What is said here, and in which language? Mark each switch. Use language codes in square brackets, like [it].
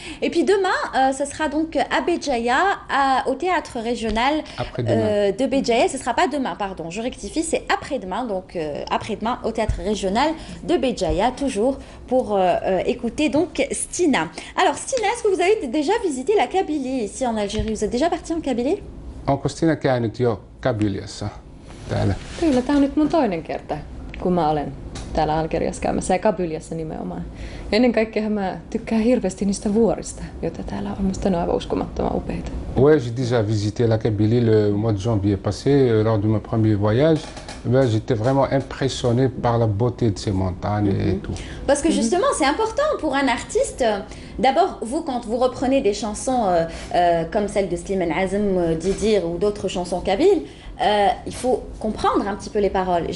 [fr] Et puis demain, ce sera donc à Béjaïa, au théâtre régional de Béjaïa. Ce ne sera pas demain, pardon, je rectifie, c'est après-demain, donc après-demain au théâtre régional de Béjaïa, toujours pour écouter donc Stina. Alors Stina, est-ce que vous avez déjà visité la Kabylie ici en Algérie? Vous êtes déjà parti en Kabylie? [fi] Onko Stina käynyt jo Kabyliassa täällä? Kyllä, tämä on nyt mun toinen kerta, kun mä olen täällä Algeriassa käymässä ja Kabyliassa nimenomaan. Ennen kaikkea mä tykkään hirveästi niistä vuorista, joita täällä on. Musta ne on aivan uskomattoman upeita. [fr] Ouais, j'ai déjà visité la Kabylie le mois de janvier passé, lors de mon premier voyage. Ben, j'étais vraiment impressionné par la beauté de ces montagnes et tout. Parce que justement, c'est important pour un artiste. D'abord, vous, quand vous reprenez des chansons comme celle de Slimane Azem, Didir ou d'autres chansons kabyles, il faut comprendre un petit peu les paroles.